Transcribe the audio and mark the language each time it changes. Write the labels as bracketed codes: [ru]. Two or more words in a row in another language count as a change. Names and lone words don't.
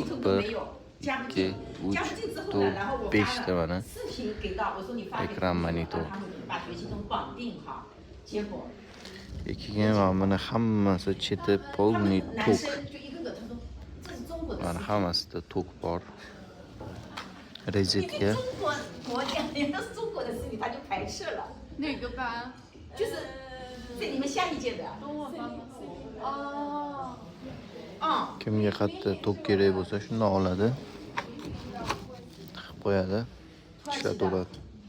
[uz] 1, 2, 3, 4, 5ta mana ekran monitor. Keyin mana hammasi cheti polniy tok. Mana hammasida tok bor. Rezetka. [zh] 哪个班？就是在你们下一届的。跟我班吗？哦。 [uz] Kimga qayerda tok kerak bo'lsa shundan oladi. Tiqib qo'yadi. Ishlatib oladi.